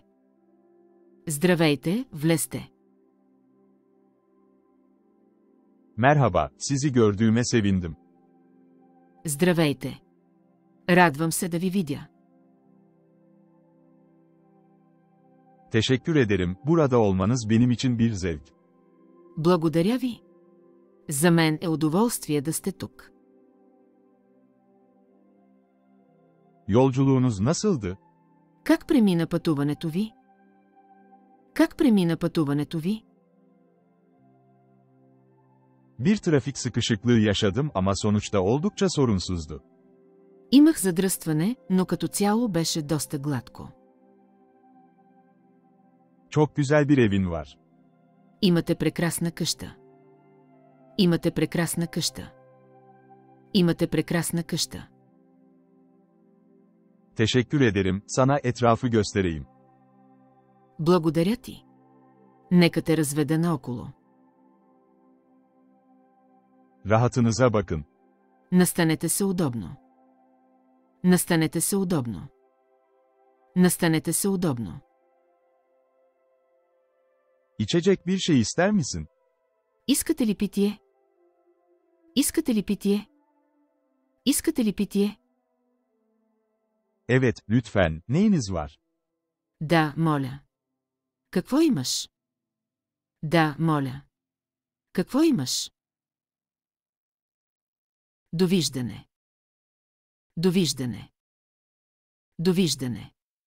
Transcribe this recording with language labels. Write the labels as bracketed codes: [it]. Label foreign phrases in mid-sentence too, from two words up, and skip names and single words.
[bg] Здравейте, влезте. [tr] Merhaba, sizi gördüğüme sevindim. [bg] Здравейте. Радвам се да ви видя. [tr] Teşekkür ederim, burada olmanız benim için bir zevk. [bg] Благодаря ви. За мен е удоволствие да сте тук. [tr] Yolculuğunuz nasıldı? [bg] Как премина пътуването ви? Как премина пътуването ви? [tr] Bir trafik sıkışıklığı yaşadım ama sonuçta oldukça sorunsuzdu. [bg] Имах задръстване, но като цяло беше доста гладко. [tr] Çok güzel bir evin var. [bg] Имате прекрасна къща. Имате прекрасна къща. Имате прекрасна къща. [tr] Teşekkür ederim, sana etrafı göstereyim. [bg] Благодаря ти. Нека те разведа наоколо. [tr] Rahatınıza bakın. [bg] Настанете се удобно. Настанете се удобно. Настанете се удобно. [tr] İçecek bir şey ister misin? [bg] Искате ли питие? Искате ли питие? Искате ли питие? [tr] Evet, lütfen, neyiniz var? [bg] Да, моля. Какво имаш? Да, моля. Какво имаш? Довиждане. Довиждане. Довиждане.